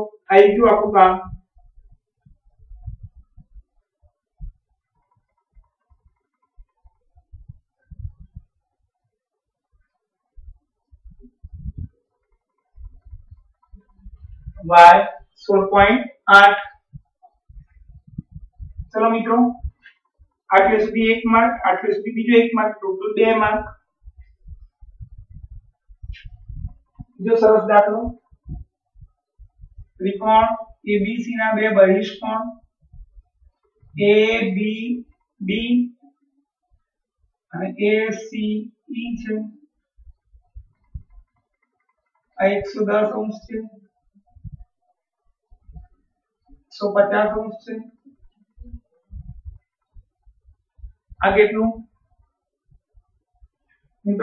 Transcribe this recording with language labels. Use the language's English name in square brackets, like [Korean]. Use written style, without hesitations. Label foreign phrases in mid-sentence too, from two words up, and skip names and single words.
[Gujarati] આવી ગયું આપણું કામ. y 16.8. ચલો મિત્રો આટલે સુધી 1 માર્ક, આટલે સુધી બીજો 1 માર્ક, ટોટલ 2 માર્ક. જો સરસ દાખલો ત્રિકોણ ABC ના બે બહિષ્કોણ ABB અને ACE છે. આ 110 અંશ છે, 150 अंश છે. આ કેટલું મિત્રો?